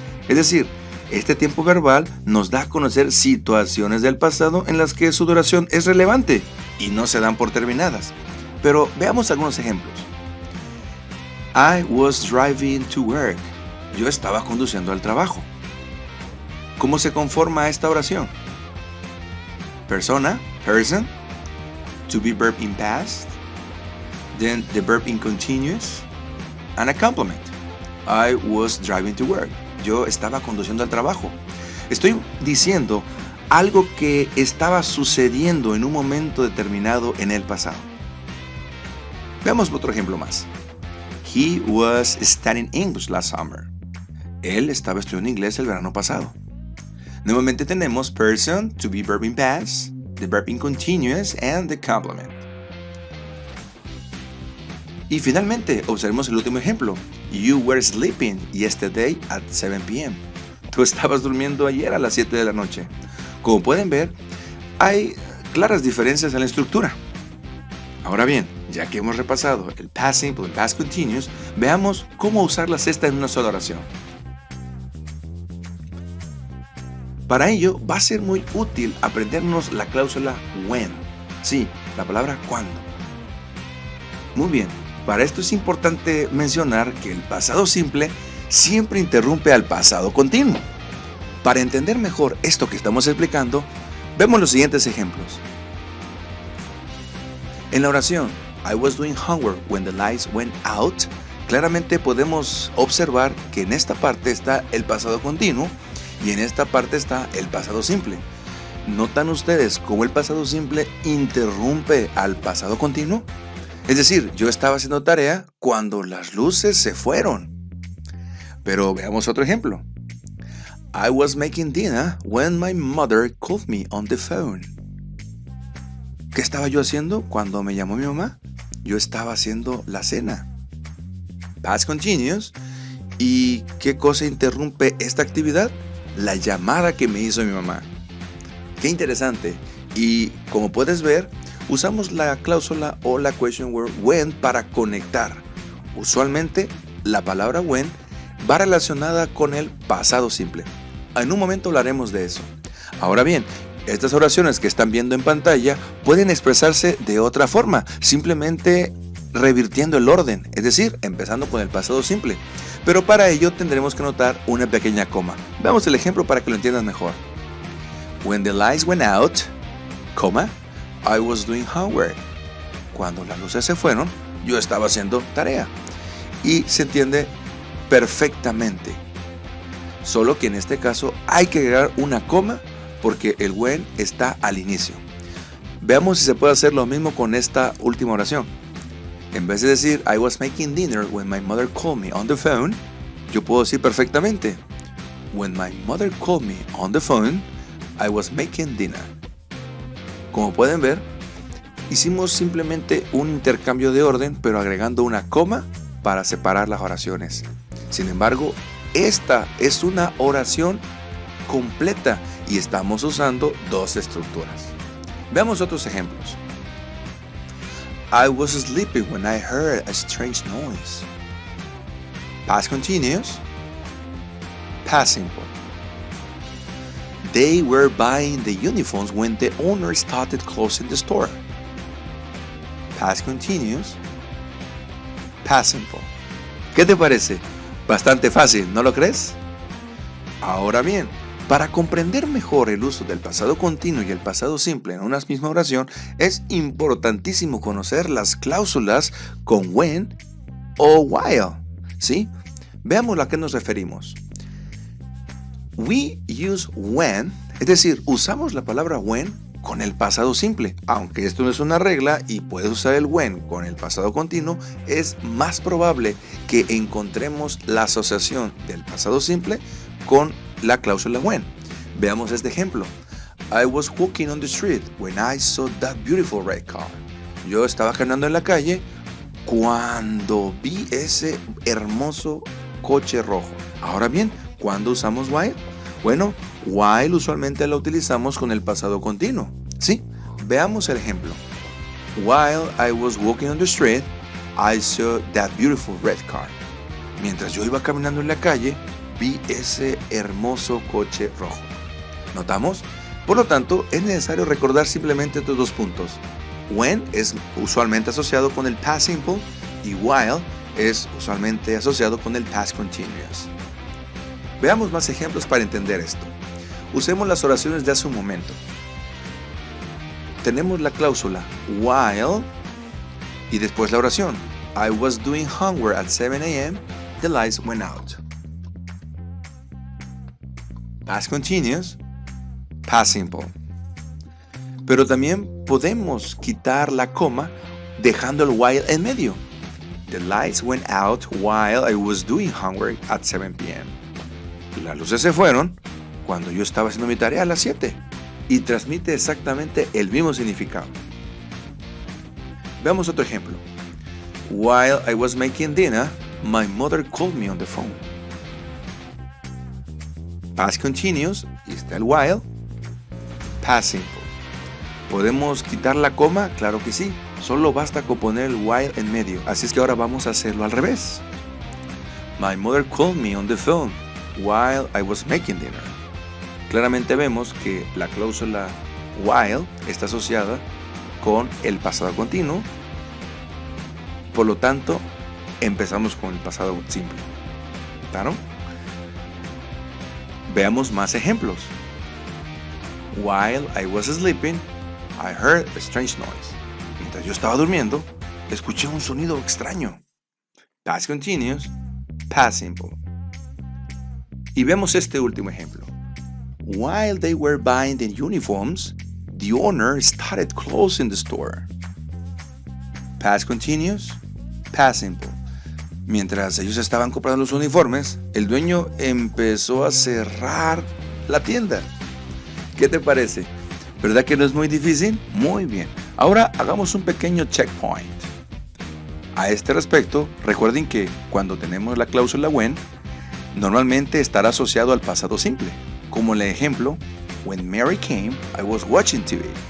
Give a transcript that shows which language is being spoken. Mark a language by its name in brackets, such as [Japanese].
[Spanish] Es decir, este tiempo verbal nos da a conocer situaciones del pasado en las que su duración es relevante y no se dan por terminadas. Pero veamos algunos ejemplos. [English] I was driving to work. [Spanish] Yo estaba conduciendo al trabajo. ¿Cómo se conforma esta oración? [English] Persona, person, to be verb in past, then the verb in continuous, and a complement. I was driving to work. [Spanish] Yo estaba conduciendo al trabajo. Estoy diciendo algo que estaba sucediendo en un momento determinado en el pasado. Veamos otro ejemplo más. [English] He was studying English last summer. [Spanish] Él estaba estudiando inglés el verano pasado. Nuevamente tenemos [English] person, to be verb in past, the verb in continuous, and the complement. [Spanish] Y finalmente, observemos el último ejemplo. [English] You were sleeping yesterday at 7 p.m. [Spanish] Tú estabas durmiendo ayer a las 7 de la noche. Como pueden ver, hay claras diferencias en la estructura. Ahora bien, ya que hemos repasado el past simple y el past continuous, veamos cómo usarlas en una sola oración. Para ello, va a ser muy útil aprendernos la cláusula when. Sí, la palabra cuando. Muy bien. Para esto es importante mencionar que el pasado simple siempre interrumpe al pasado continuo. Para entender mejor esto que estamos explicando, vemos los siguientes ejemplos. En la oración, [English] I was doing homework when the lights went out, [Spanish] claramente podemos observar que en esta parte está el pasado continuo y en esta parte está el pasado simple. ¿Notan ustedes cómo el pasado simple interrumpe al pasado continuo? Es decir, yo estaba haciendo tarea cuando las luces se fueron. Pero veamos otro ejemplo. [English] I was making dinner when my mother called me on the phone. [Spanish] ¿Qué estaba yo haciendo cuando me llamó mi mamá? Yo estaba haciendo la cena. [English] Past continuous. [Spanish] ¿Y qué cosa interrumpe esta actividad? La llamada que me hizo mi mamá. Qué interesante. Y como puedes ver, Usamos la cláusula o la question word when para conectar. Usualmente, la palabra when va relacionada con el pasado simple. En un momento hablaremos de eso. Ahora bien, estas oraciones que están viendo en pantalla pueden expresarse de otra forma, simplemente revirtiendo el orden, es decir, empezando con el pasado simple. Pero para ello tendremos que notar una pequeña coma. Veamos el ejemplo para que lo entiendas mejor. [English] When the lights went out, coma, I was doing homework. [Spanish] Cuando las luces se fueron, yo estaba haciendo tarea. Y se entiende perfectamente. Solo que en este caso hay que agregar una coma porque el when está al inicio. Veamos si se puede hacer lo mismo con esta última oración. En vez de decir [English] I was making dinner when my mother called me on the phone, [Spanish] yo puedo decir perfectamente [English] When my mother called me on the phone, I was making dinner. [Spanish] Como pueden ver, hicimos simplemente un intercambio de orden, pero agregando una coma para separar las oraciones. Sin embargo, esta es una oración completa y estamos usando dos estructuras. Veamos otros ejemplos. [English] I was sleeping when I heard a strange noise. Past continuous, past simple. They were buying the uniforms when the owner started closing the store. Past continuous, past simple. [Spanish] ¿Qué te parece? Bastante fácil, ¿no lo crees? Ahora bien, para comprender mejor el uso del pasado continuo y el pasado simple en una misma oración, es importantísimo conocer las cláusulas con when o while, ¿sí? Veamos a qué nos referimos. [English] We use when, [Spanish] es decir, usamos la palabra when con el pasado simple. Aunque esto no es una regla y puedes usar el when con el pasado continuo, es más probable que encontremos la asociación del pasado simple con la cláusula when. Veamos este ejemplo. [English] I was walking on the street when I saw that beautiful red car. [Spanish] Yo estaba caminando en la calle cuando vi ese hermoso coche rojo. Ahora bien, ¿cuándo usamos while? Bueno, while usualmente la utilizamos con el pasado continuo. Sí, veamos el ejemplo. [English] While I was walking on the street, I saw that beautiful red car. [Spanish] Mientras yo iba caminando en la calle, vi ese hermoso coche rojo. ¿Notamos? Por lo tanto, es necesario recordar simplemente estos dos puntos. When es usualmente asociado con el past simple y while es usualmente asociado con el past continuous. Veamos más ejemplos para entender esto. Usemos las oraciones de hace un momento. Tenemos la cláusula while y después la oración. [English] I was doing homework at 7 a.m. The lights went out. Past continuous, past simple. [Spanish] Pero también podemos quitar la coma dejando el while en medio. [English] The lights went out while I was doing homework at 7 p.m. [Spanish] Las luces se fueron cuando yo estaba haciendo mi tarea a las 7 y transmite exactamente el mismo significado. Veamos otro ejemplo. [English] While I was making dinner, my mother called me on the phone. Past continuous, [Spanish] y está el [English] while. Past simple. [Spanish] ¿Podemos quitar la coma? Claro que sí. Solo basta con poner el while en medio. Así es que ahora vamos a hacerlo al revés. [English] My mother called me on the phone while I was making dinner. [Spanish] Claramente vemos que la cláusula while está asociada con el pasado continuo. Por lo tanto, empezamos con el pasado simple. ¿Claro? Veamos más ejemplos. [English] While I was sleeping, I heard a strange noise. [Spanish] Mientras yo estaba durmiendo, escuché un sonido extraño. [English] Past continuous, past simple. [Spanish] Y vemos este último ejemplo. [English] While they were buying the uniforms, the owner started closing the store. Past continuous, past simple. [Spanish] Mientras ellos estaban comprando los uniformes, el dueño empezó a cerrar la tienda. ¿Qué te parece? ¿Verdad que no es muy difícil? Muy bien. Ahora hagamos un pequeño checkpoint. A este respecto, recuerden que cuando tenemos la cláusula when, normalmente estará asociado al pasado simple, como el ejemplo, [English] When Mary came, I was watching TV.